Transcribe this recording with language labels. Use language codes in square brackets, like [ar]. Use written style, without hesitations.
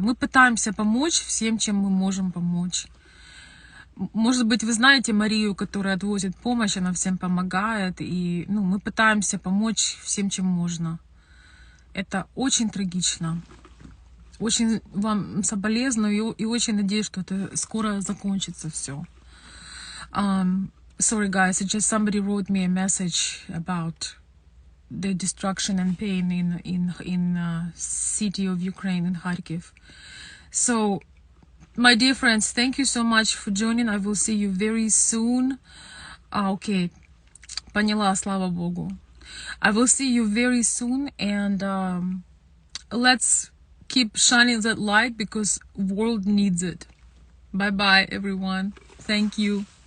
[ru] Мы пытаемся помочь всем, чем мы можем помочь. Может быть, вы знаете Марию, которая отвозит помощь, она всем помогает, и мы пытаемся помочь всем, чем можно. Это очень трагично. Очень вам соболезную и очень надеюсь, что это скоро закончится все. [en] Sorry guys, just somebody wrote me a message about the destruction and pain in city of Ukraine, in Kharkiv. So my dear friends, thank you so much for joining. I will see you very soon. [ru] Okay, поняла, слава Богу. [en] I will see you very soon, and let's keep shining that light, because world needs it. Bye bye everyone. Thank you.